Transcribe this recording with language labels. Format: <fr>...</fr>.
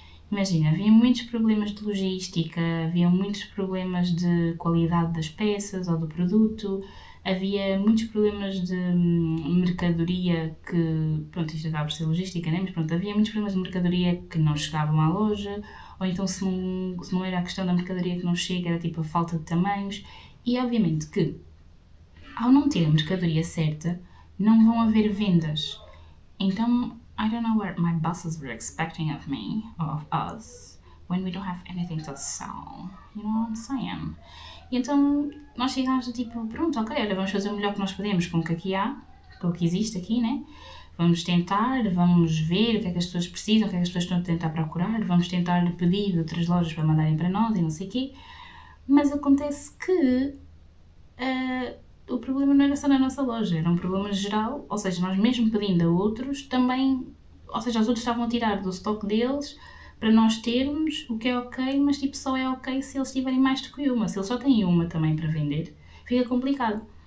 <pt>Imagina, havia muitos problemas de logística, havia muitos problemas de qualidade das peças ou do produto, havia muitos problemas de mercadoria que, pronto, isto acaba por ser logística, né? Mas pronto, havia muitos problemas de mercadoria que não chegavam à loja, ou então se não era a questão da mercadoria que não chega, era tipo a falta de tamanhos, e obviamente que, ao não ter a mercadoria certa, não vão haver vendas. Então,</pt> <en>I don't know what my bosses were expecting of me, or of us, when we don't have anything to sell. You know what I'm saying?</en> <pt>E então, nós chegámos do tipo, pronto, ok, olha, vamos fazer o melhor que nós podemos com o que aqui há, com o que existe aqui, né? Vamos tentar, vamos ver o que é que as pessoas precisam, o que é que as pessoas estão a tentar procurar, vamos tentar pedir de outras lojas para mandarem para nós e não sei o quê. Mas acontece que o problema não era só na nossa loja, era um problema geral, ou seja, nós mesmo pedindo a outros também, ou seja, os outros estavam a tirar do estoque deles para nós termos, o que é ok, mas tipo só é ok se eles tiverem mais do que uma, se eles só têm uma também para vender, fica complicado.</pt>